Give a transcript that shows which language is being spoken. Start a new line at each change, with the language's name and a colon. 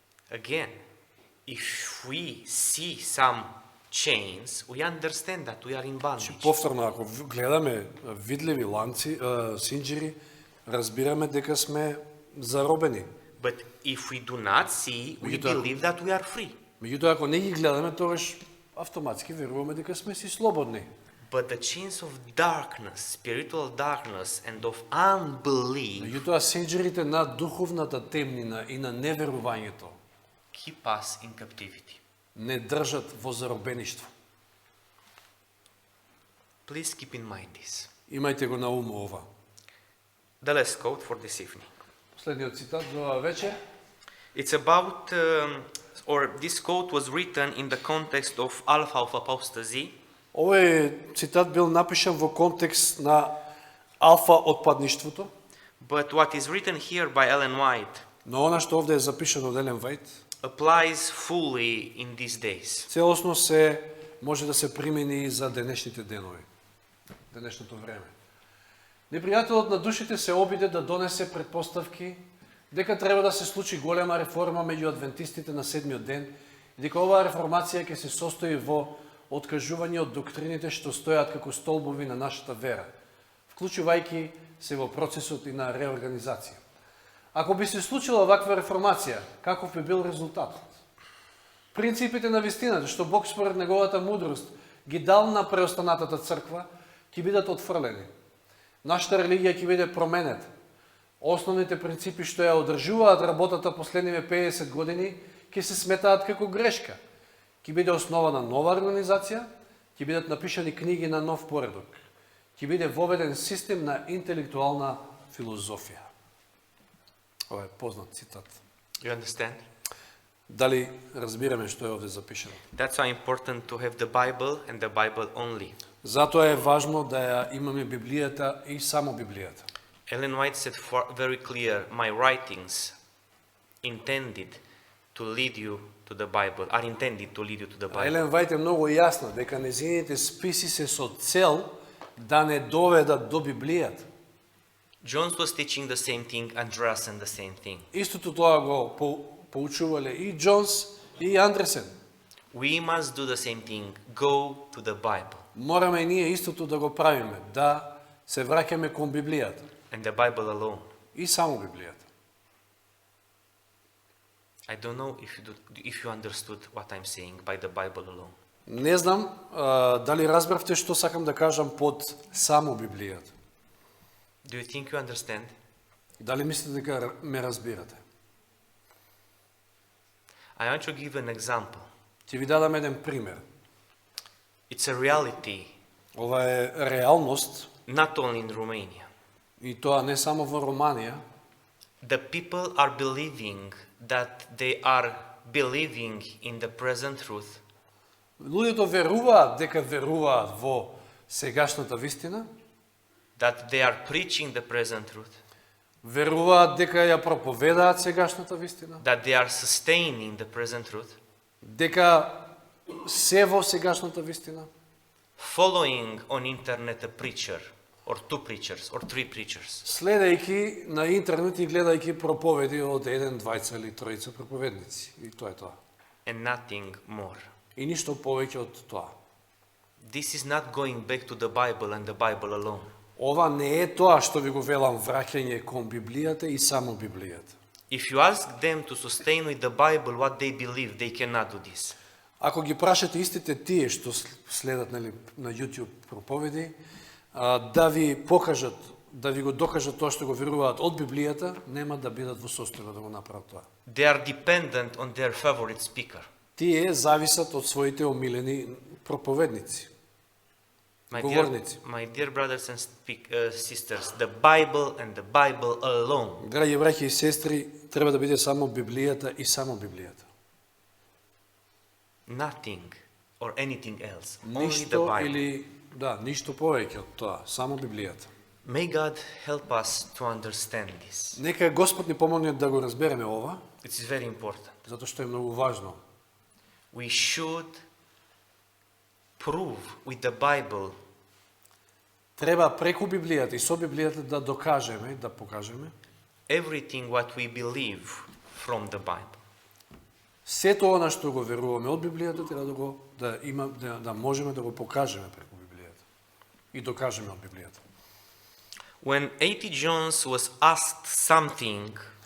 English: Again, if we see some chains, we understand that we are in bondage.
Macedonian: Повторно, ако гледаме видливи ланци, синџири, разбираме дека сме заробени.
English: But if we do not see, we believe that we are free.
Macedonian: Меѓутоа, ако не ги гледаме, тогаш автоматски веруваме дека сме си слободни.
English: But the chains of darkness, spiritual darkness and of unbelief
Macedonian: Меѓутоа, синџирите на духовната темнина и на неверувањето
English: keep us in captivity.
Macedonian: не држат во заробеништво.
English: Please keep in mind this.
Macedonian: Имајте го на ум ова.
English: The last quote for this evening.
Macedonian: Последниот цитат за ова вечер.
English: It's about, or this quote was written in the context of Alpha of Apostasy.
Macedonian: Овој цитат бил напишан во контекст на алфа отпадништвото,
English: But what is written here by Ellen White
Macedonian: но она што овде е запишано од Елен Вајт,
English: applies fully in these days.
Macedonian: целосно се може да се примени и за денешните денови, денешното време. Непријателот на душите се обиде да донесе предпоставки дека треба да се случи голема реформа меѓу адвентистите на седмиот ден и дека оваа реформација ќе се состои во откажување од доктрините што стојат како столбови на нашата вера, вклучувајќи се во процесот и на реорганизација. Ако би се случила ваква реформација, каков би бил резултатот? Принципите на вистината, што Бог според неговата мудрост ги дал на преостанатата црква, ќе бидат отфрлени. Нашата религија ќе биде променета. Основните принципи што ја одржуваат работата последниве 50 години ќе се сметаат како грешка. Ќе биде основана нова организација, ќе бидат напишани книги на нов поредок. Ќе биде воведен систем на интелектуална филозофија. Ова е познат цитат.
English: You understand?
Macedonian: Дали разбираме што е овде запишано?
English: That's why important to have the Bible and the Bible only.
Macedonian: Затоа е важно да ја имаме Библијата и само Библијата.
English: Ellen White said very clear, my writings intended to lead you to the Bible, are intended to lead you to the Bible.
Macedonian: Елен Вајт е многу јасна дека незините списи се со цел да не доведат до Библијата.
English: John was teaching the same thing, Andreasen the same thing.
Macedonian: Истото тоа го поучувале и Джонс и Андресен.
English: We must do the same thing, go to the Bible.
Macedonian: Мораме и ние истото да го правиме, да се враќаме кон Библијата
English: And the Bible alone.
Macedonian: и само Библијата.
English: I don't know if you understood what I'm saying by the Bible alone.
Macedonian: Не знам дали разбравте што сакам да кажам под само Библијата.
English: Do you think you understand?
Macedonian: Дали мислите дека ме разбирате?
English: I want to give an example.
Macedonian: Ќе ви дадам еден пример.
English: It's a reality,
Macedonian: Ова е реалност
English: not only in Romania.
Macedonian: и тоа не само во Романија.
English: The people are believing that they are believing in the present truth,
Macedonian: Луѓето веруваат дека веруваат во сегашната вистина,
English: that they are preaching the present truth,
Macedonian: веруваат дека ја проповедаат сегашната вистина,
English: that they are sustaining the present truth,
Macedonian: дека се во сегашната вистина,
English: following on internet a preacher, or two preachers, or three preachers,
Macedonian: следејќи на интернет и гледајќи проповеди од еден, двајца или тројца проповедници. И тоа е тоа.
English: and nothing more.
Macedonian: И ништо повеќе од тоа.
English: This is not going back to the Bible and the Bible alone.
Macedonian: Ова не е тоа што ви го велам враќање кон Библијата и само Библијата.
English: If you ask them to sustain with the Bible what they believe, they cannot do this.
Macedonian: Ако ги прашате истите тие што следат на YouTube проповеди, да ви покажат, да ви го докажат тоа што го веруваат од Библијата, нема да бидат во состојба да го направат тоа.
English: They are dependent on their favorite speaker.
Macedonian: Тие зависат од своите омилени проповедници. Говорници.
English: My dear brothers and sisters, the Bible and the Bible alone.
Macedonian: Драги браќи и сестри, треба да биде само Библијата и само Библијата.
English: Nothing or anything else. Only the
Macedonian: Ништо
English: Bible.
Macedonian: или ништо повеќе од тоа, само Библијата.
English: May God help us to understand this.
Macedonian: Нека Господ ни помогне да го разбереме ова,
English: It's very important.
Macedonian: затоа што е многу важно.
English: We should prove with the Bible
Macedonian: Треба преку Библијата и со Библијата да докажеме, да покажеме
English: everything what we believe from the Bible.
Macedonian: сето она што го веруваме од Библијата, треба да можеме да го покажеме преку Библијата и докажеме од Библијата.
English: When A.T. Jones was asked something